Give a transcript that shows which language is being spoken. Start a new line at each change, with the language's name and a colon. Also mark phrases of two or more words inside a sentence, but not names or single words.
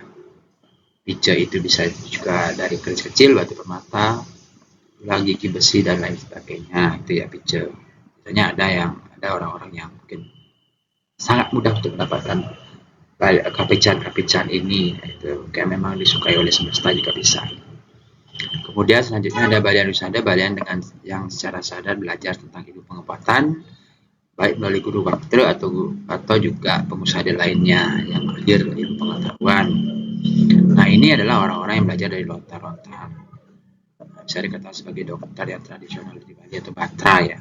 Indonesian: Pica itu bisa juga dari keris kecil, batu permata, tulang gigi besi dan lain sebagainya, itu ya pica. Biasanya ada orang-orang yang mungkin sangat mudah untuk mendapatkan kapican ini, itu kayak memang disukai oleh semesta juga bisa. Kemudian selanjutnya ada balian usada, balian dengan yang secara sadar belajar tentang ilmu pengobatan baik melalui guru bakter atau juga pengusada lainnya yang belajar ilmu pengetahuan. Nah ini adalah orang-orang yang belajar dari lontar-lontar, bisa dikatakan sebagai dokter yang tradisional di Bali atau batra ya.